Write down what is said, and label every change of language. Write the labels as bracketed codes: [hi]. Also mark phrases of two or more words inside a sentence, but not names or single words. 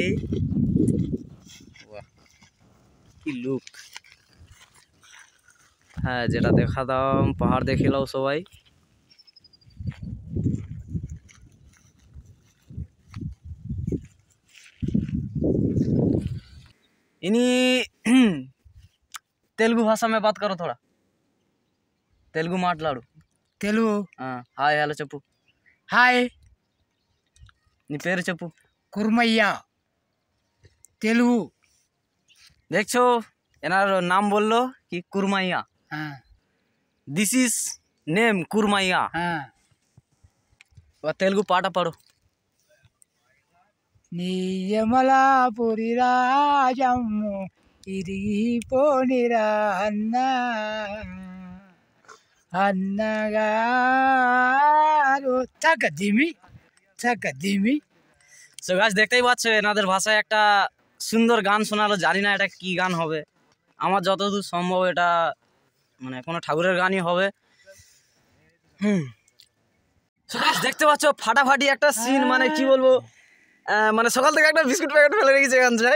[bn] বাহ কি লুক! হ্যাঁ, যেটা দেখাতাম পাহাড় দেখে নাও সবাই। [hi] इनी तेलुगु भाषा में बात करो थोड़ा, [te] తెలుగు మాటలాడు। తెలుగు హాయ్ హలో చెప్పు. హాయ్ నీ పేరు చెప్పు. కుర్మయ్య తెలుగు [bn] দেখছো এনার নাম বললো কি কুরমাইয়া। [en] this is name Kurmaiya. [te] తెలుగు పాట పాడు। నీయమలాపురి రాజమ్ము ఇరిగిపోనిరా అన్న అన్నగారు చకదిమి చకదిమి। [bn] সো গাছ দেখতেই পাচ্ছ এনাদের ভাষায় একটা সুন্দর গান শোনালো। জানি না এটা কি গান হবে, আমার যতদূর সম্ভব এটা মানে কোনো ঠাকুরের গানই হবে। দেখতে পাচ্ছ ফাটাফাটি একটা সিন, মানে কি বলবো, মানে সকাল থেকে একটা বিস্কুট প্যাকেট ফেলে রেখেছে গান চাই।